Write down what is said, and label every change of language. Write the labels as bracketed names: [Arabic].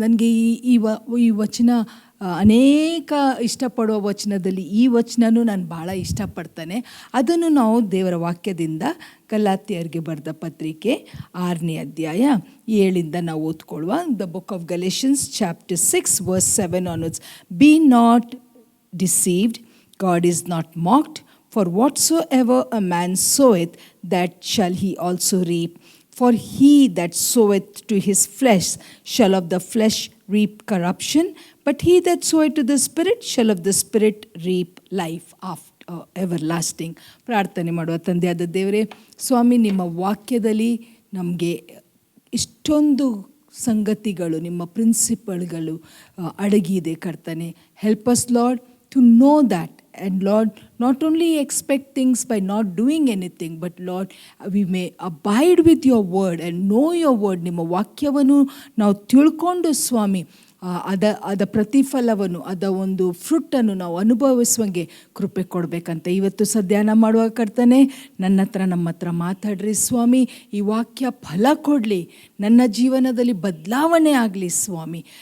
[Kannada] ನನಗೆ ಈ ವಚನ ಅನೇಕ ಇಷ್ಟಪಡುವ ವಚನದಲ್ಲಿ ಈ ವಚನನೂ ನಾನು ಭಾಳ ಇಷ್ಟಪಡ್ತಾನೆ. ಅದನ್ನು ನಾವು ದೇವರ ವಾಕ್ಯದಿಂದ ಗಲಾತ್ಯರಿಗೆ ಬರೆದ ಪತ್ರಿಕೆ 6ನೇ ಅಧ್ಯಾಯ 7 ನಾವು ಓದ್ಕೊಳ್ಳುವ. [English] The book of Galatians chapter 6 verse 7 onwards. Be not deceived, God is not mocked, for whatsoever a man soweth, that shall he also reap. For he that soweth to his flesh shall of the flesh reap corruption, but he that soweth to the Spirit shall of the Spirit reap life after everlasting. [Kannada] ಪ್ರಾರ್ಥನೆ ಮಾಡುವ. ತಂದೆಯಾದ ದೇವರೇ, ಸ್ವಾಮಿ, ನಿಮ್ಮ ವಾಕ್ಯದಲ್ಲಿ ನಮಗೆ ಇಷ್ಟೊಂದು ಸಂಗತಿಗಳು, ನಿಮ್ಮ ಪ್ರಿನ್ಸಿಪಲ್ಗಳು ಅಡಗಿದೆ ಕರ್ತನೆ. [English] Help us Lord to know that. And Lord, not only expect things by not doing anything, but Lord, we may abide with your word and know your word. [Kannada] ನಿಮ್ಮ ವಾಕ್ಯವನ್ನು ನಾವು ತಿಳ್ಕೊಂಡು ಸ್ವಾಮಿ ಅದ ಪ್ರತಿಫಲವನ್ನು, ಅದ ಒಂದು ಫ್ರೂಟನ್ನು ನಾವು ಅನುಭವಿಸುವಂಗೆ ಕೃಪೆ ಕೊಡಬೇಕಂತ ಇವತ್ತು ಧ್ಯಾನ ಮಾಡುವ ಕರ್ತನೆ. ನಮ್ಮ ಹತ್ರ ಮಾತಾಡ್ರಿ ಸ್ವಾಮಿ. ಈ ವಾಕ್ಯ ಫಲ ಕೊಡಲಿ, ನನ್ನ ಜೀವನದಲ್ಲಿ ಬದಲಾವಣೆ ಆಗಲಿ ಸ್ವಾಮಿ.